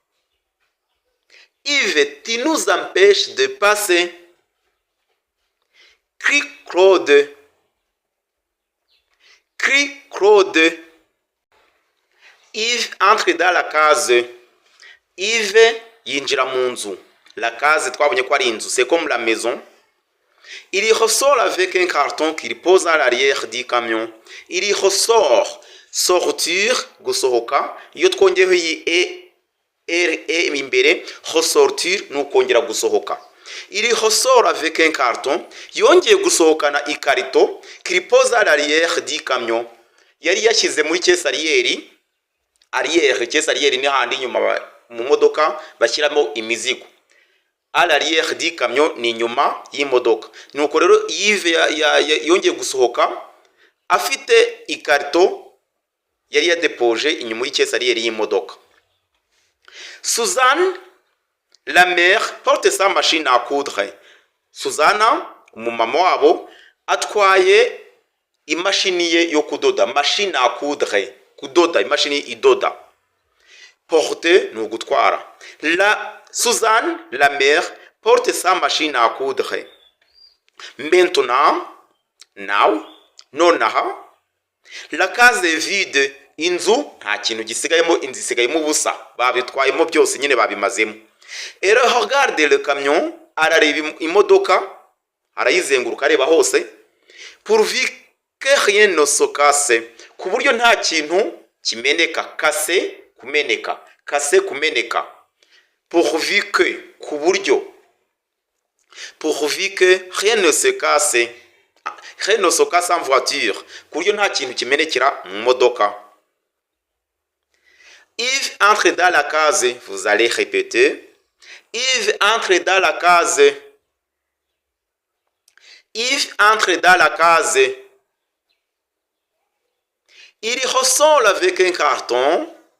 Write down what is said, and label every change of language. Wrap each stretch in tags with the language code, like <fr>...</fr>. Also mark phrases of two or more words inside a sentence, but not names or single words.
<fr>Yves, tu nous empêches de passer. Crie Claude. Crie Claude. Yves entre dans la case. Yves</fr> <rw>yinjira mu nzu.</rw> <fr>La case</fr> <rw>twabonye ko ari inzu,</rw> <fr>c'est comme la maison. Il y ressort avec un carton qu'il pose à l'arrière du camion. Il y ressort. Sortir,</fr> <rw>gusohoka. Iyo twongeyeho iyi imbere, ressortir n'ukongera gusohoka.</rw> <fr>Il y ressort avec un carton.</fr> <rw>Yongeye gusohokana ikarito</rw> <fr>qu'il pose à l'arrière du camion.</fr> <rw>Yari yashyize muri kesariyeri. Arrière, kesariyeri ni handi nyuma mu modoka bashyiramo imizigo.</rw> <fr>À l'arrière du camion</fr> <rw>ni inyuma y'imodoka. Nuko rero Yves yongeye gusohoka afite ikarito yari yadepoje inyuma y'ikesi ariyeri y'imodoka.</rw> <fr>Suzanne, la mère, porte sa machine à coudre.</fr> <rw>Suzana, umumama wabo, atwaye imashini ye yo kudoda.</rw> <fr>Machine à coudre.</fr> <rw>Kudoda, imashini idoda. Porte, ni ugutwara.</rw> <fr>Suzanne, la mère, porte sa machine à coudre. Maintenant, now, nonaha, la case est vide.</fr> <rw>Inzu nta kintu gisigayemo, inzu isigayemo ubusa, babitwayemo byose nyine babimazemo.</rw> <fr>Et regarde le camion,</fr> <rw>arareba imodoka, arayizenguruka areba hose,</rw> <fr>pourvu que rien ne se casse,</fr> <rw>ku buryo nta kintu kimeneka. Kase, kumeneka. Kase, kumeneka.</rw> <fr>Pourvu que,</fr> <rw>ku buryo,</rw> <fr>pourvu que rien ne se casse, rien ne se casse en voiture,</fr> <rw>ku buryo nta kintu kimenekera mu modoka.</rw> <fr>Yves entre dans la case, vous allez répéter. Yves entre dans la case. Yves entre dans la case. Il ressort avec un carton.</fr>